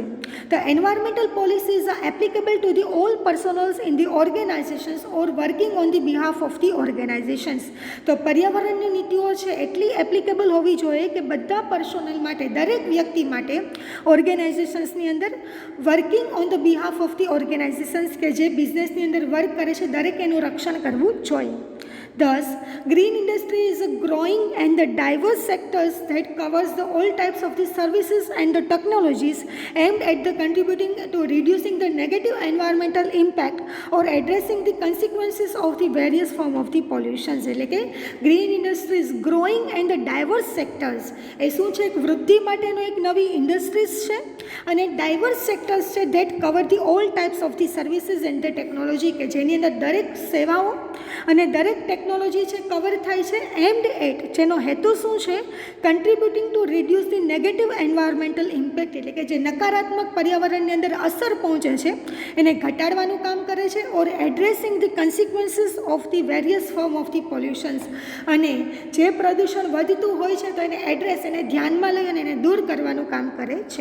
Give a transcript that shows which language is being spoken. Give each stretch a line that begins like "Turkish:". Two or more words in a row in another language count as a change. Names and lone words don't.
English: The environmental policies are applicable to the all personals in the organizations or working on the behalf of the organizations ઓર વર્કિંગ ઓન ધી બિહાફ ઓફ ધી ઓર્ગેનાઇઝેશન્સ.
Gujarati: તો પર્યાવરણની નીતિઓ છે એટલી એપ્લિકેબલ હોવી જોઈએ કે બધા પર્સનલ માટે, દરેક વ્યક્તિ માટે ઓર્ગેનાઇઝેશન્સની અંદર
English: working on the behalf of the organizations
Gujarati: કે જે બિઝનેસની અંદર વર્ક કરે છે દરેક એનું રક્ષણ કરવું જોઈએ.
English: Thus, green industry is a growing and the diverse sectors that covers the all types of the services and the technologies aimed at the contributing to reducing the negative environmental impact or addressing the consequences of the various form of the pollutions.
Gujarati: એટલે કે
English: green industry is growing and the diverse sectors
Gujarati: એ શું છે, એક વૃદ્ધિ માટેનો એક નવી ઇન્ડસ્ટ્રીઝ છે અને
English: diverse sectors
Gujarati: છે
English: that cover the all types of the services and the technology
Gujarati: કે જેની અંદર દરેક સેવાઓ અને દરેક ટેકનોલોજી છે કવર થાય છે.
English: aimed at,
Gujarati: જેનો હેતુ શું છે,
English: contributing to reduce the negative environmental impact,
Gujarati: એટલે કે જે નકારાત્મક પર્યાવરણની અંદર અસર પહોંચે છે એને ઘટાડવાનું કામ કરે છે.
English: or addressing the consequences of the various form of the pollutions,
Gujarati: અને જે પ્રદૂષણ વધતું હોય છે તો એને એડ્રેસ, એને ધ્યાનમાં લઈ અને એને દૂર કરવાનું કામ કરે છે.